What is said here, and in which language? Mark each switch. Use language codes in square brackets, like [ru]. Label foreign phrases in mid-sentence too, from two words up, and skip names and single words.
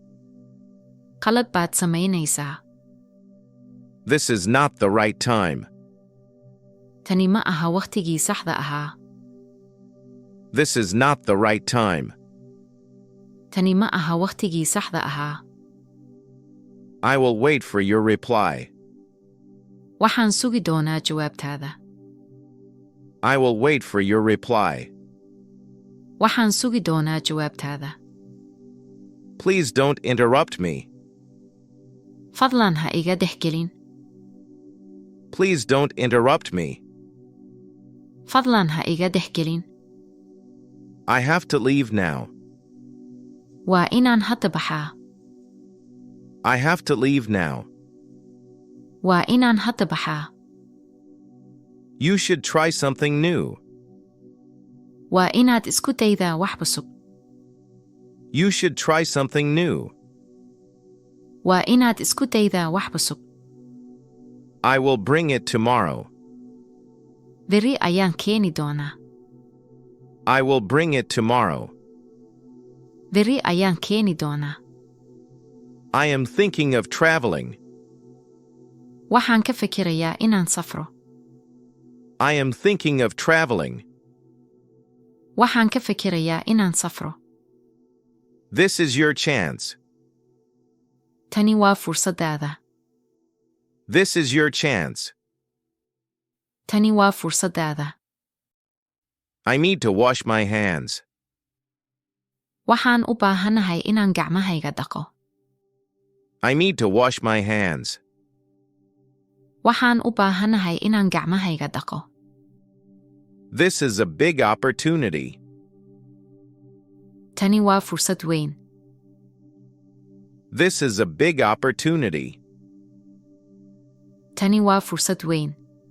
[so] Qalad baad samaynaysaa. [en] This is not the right time. [so] Tani ma aha waqtigii saxda ahaa. [en] This is not the right time. [so] Tani ma aha waqtigii saxda ahaa. [en] I will wait for your reply. [so] Waxaan sugi doonaa jawaabtaada. [en] I will wait for your reply. [so] Waxaan sugi doonaa jawaabtaada. [en] Please don't interrupt me. [so] Fadlan ha iga dhexgelin. [en] Please don't interrupt me. [so] Fadlan ha iga dhexgelin. [en] I have to leave now. [so] Waa inaan hadda baxaa. [en] I have to leave now. [so] Waa inaan hadda baxaa. [en] You should try something new. [so] Waa inaad isku daydaa wax cusub. [en] You should try something new. [so] Waa inaad isku daydaa wax cusub. [en] I will bring it tomorrow. [so] Beri ayaan keeni doonaa. [en] I will bring it tomorrow. [so] Beri ayaan keeni doonaa. [en] I am thinking of traveling. [so] Waxaan ka fikirayaa inaan safro. [en] I am thinking of traveling. [so] Waxaan ka fikirayaa inaan safro. [en] This is your chance. [so] Tani waa fursadaada. [en] This is your chance. [so] Tani waa fursadaada. [en] I need to wash my hands. [so] Waxaan u baahanahay inaan gacmahayga dhaqo. [en] I need to wash my hands. [so] Waxaan u baahanahay inaan gacmahayga dhaqo. [en] This is a big opportunity. [so] Tani waa fursad weyn. [en] This is a big opportunity. [so] Tani waa fursad weyn.